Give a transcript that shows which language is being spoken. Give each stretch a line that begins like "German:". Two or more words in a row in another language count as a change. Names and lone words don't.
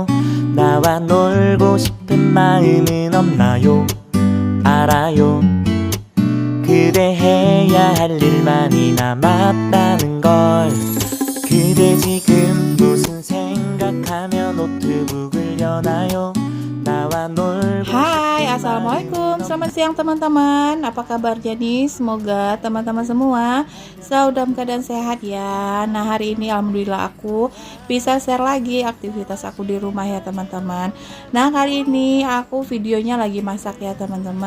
Korean: 나와 놀고 싶은 마음은 없나요? 알아요. 그대 해야 할 일만이 남았다는 걸. 그대 지금 무슨 생각하며 노트북을 여나요? 나와 놀고
Indonesian: Hai, assalamualaikum, selamat siang teman-teman. Apa kabarnya nih? Semoga teman-teman semua selalu dalam keadaan sehat ya. Nah, hari ini alhamdulillah aku bisa share lagi aktivitas aku di rumah ya teman-teman. Nah, kali ini aku videonya lagi masak ya teman-teman.